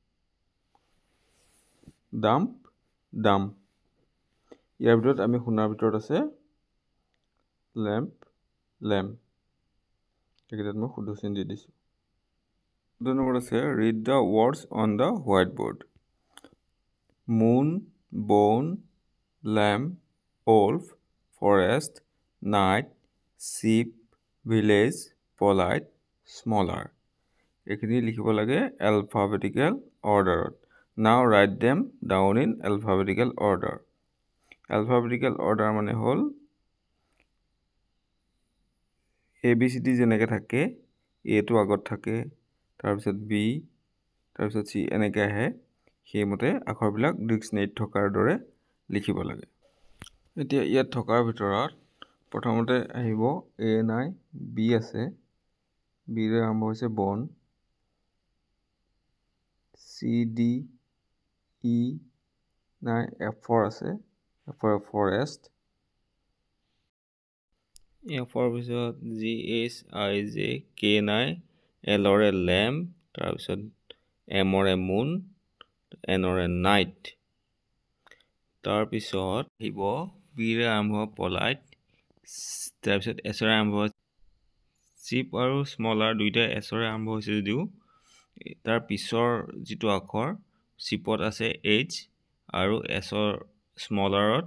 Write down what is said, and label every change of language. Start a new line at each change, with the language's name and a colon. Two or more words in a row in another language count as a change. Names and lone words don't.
English: damp damp
Assamese: ইয়াৰ ভিতৰত আমি শুনাৰ ভিতৰত আছে
English: lamp lamp
Assamese: এইকেইটাত মই শুদ্ধ চিন দি দিছো 2 নম্বৰ আছে
English: read the words on the white board moon bone lamb, wolf, forest, night, sheep, village, polite, smaller.
Assamese: এইখিনি লিখিব লাগে
English: alphabetical order. Now write them down in alphabetical order. Alphabetical order
Assamese: মানে হল ABCD যেনেকৈ থাকে A টো আগত থাকে তাৰপিছত B তাৰপিছত C এনেকৈ আহে সেইমতে আখৰবিলাক ডিক্সনাৰীত থকাৰ দৰে লিখিব লাগে এতিয়া ইয়াত থকাৰ ভিতৰত প্ৰথমতে আহিব A নাই B আছে B ৰে আৰম্ভ হৈছে বন C D E নাই
English: F for
Assamese: আছে
English: F for forest F for
Assamese: পিছত G H I J K নাই L ৰে lamb তাৰপিছত M ৰে moon N ৰে night তাৰ পিছত আহিব B ৰে আৰম্ভ পলাইট তাৰ পিছত S ৰে আৰম্ভ চিপ আৰু স্মলাৰ দুইটা S ৰে আৰম্ভ হৈছে যদিও তাৰ পিছৰ যিটো আখৰ চিপত আছে H আৰু S ৰ স্মলাৰত